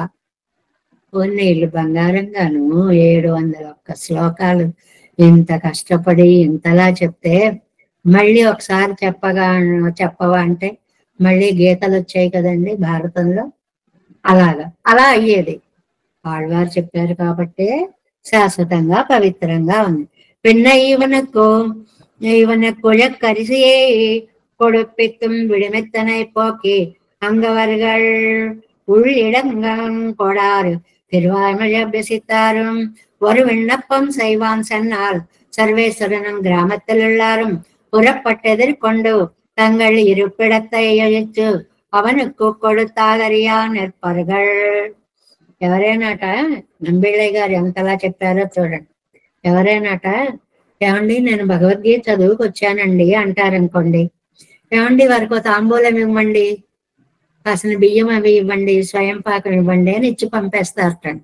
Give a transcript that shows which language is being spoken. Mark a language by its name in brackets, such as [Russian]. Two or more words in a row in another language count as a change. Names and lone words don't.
[Telugu] నీళ్ళు బంగారంగాను 701 శ్లోకాలు ఇంత కష్టపడి ఇంతలా చెప్తే మళ్ళీ ఒకసారి చెప్పవా అంటే మళ్ళీ గీతలు వచ్చాయి కదండి భారతంలో. అలా అయ్యేది. ఆళ్వారు చెప్పారు కాబట్టి శాశ్వతంగా పవిత్రంగా ఉంది. [Tamil] పిన్న இவனுக்குள்ள கரிசியை கொடுப்பித்தும் விடுமெத்தனை போக்கி அங்கவர்கள் உள்ளிடங்கொடாறு திருவாய்மொழி அபியசித்தாரும் ஒரு விண்ணப்பம் செய்வான் சொன்னால் சர்வேஸ்வரனும் கிராமத்தில் எல்லாரும் புறப்பட்டெதிர்கொண்டு தங்கள் இருப்பிடத்தை அழித்து அவனுக்கு கொடுத்தாதறியா நிற்பார்கள். [Telugu] ఎవరైనాట నంబిళ్ళయ్య గారు ఎంతలా చెప్పారో చూడండి. ఎవరైనాట ఏమండి నేను భగవద్గీత చదువుకు వచ్చానండి అంటారనుకోండి. ఏమండి వారికి తాంబూలం ఇవ్వండి, కాసిన బియ్యం అవి ఇవ్వండి, స్వయం పాకం ఇవ్వండి అని ఇచ్చి పంపేస్తారటండి.